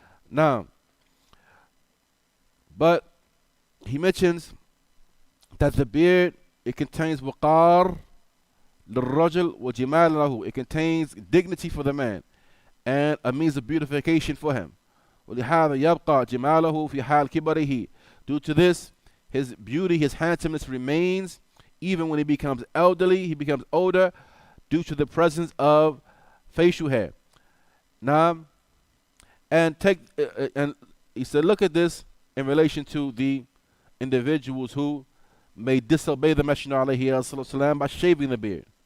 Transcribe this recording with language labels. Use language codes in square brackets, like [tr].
[en] Now, but he mentions that the beard, it contains waqar [ar] للرجل وجمال له. [en] It contains dignity for the man and a means of beautification for him. [ar] ولهذا يبقى جماله في حال كبره. [en] Due to this, his beauty, his handsomeness remains even when he becomes elderly, he becomes older, due to the presence of facial hair. Now, and he said, look at this in relation to the individuals who may disobey the Messenger alayhi by shaving the beard.